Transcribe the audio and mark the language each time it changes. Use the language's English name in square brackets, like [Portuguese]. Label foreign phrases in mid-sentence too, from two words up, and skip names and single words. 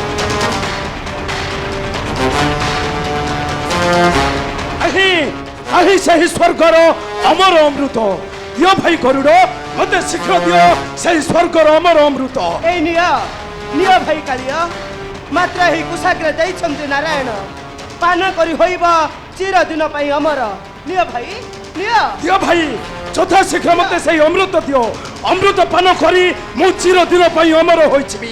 [Odia] ଆହି ସେହି ସ୍ୱର୍ଗର ଅମର ଅମୃତ ଦିଅ ଭାଇ ଗରୁଡ଼ ମତେ ଶୀଘ୍ର ଦିଅ ସେହି ସ୍ୱର୍ଗର ଅମର ଅମୃତ। ଏଇ ନିଅ ନିଅ ଭାଇ কাଳିୟ ମାତ୍ର ଏହି କୁଶାଗ୍ରେ ଯାଇଛନ୍ତି ନାରାୟଣ ପାନ କରି ହୋଇବ ଚିରଦିନ ପାଇଁ ଅମର। ନିଅ ଭାଇ ନିଅ। ଦିଅ ଭାଇ ଯଥା ଶୀଘ୍ର ମତେ ସେହି ଅମୃତ ଦିଅ ଅମୃତ ପାନ କରି ମୁଁ ଚିରଦିନ ପାଇଁ ଅମର ହୋଇଯିବି।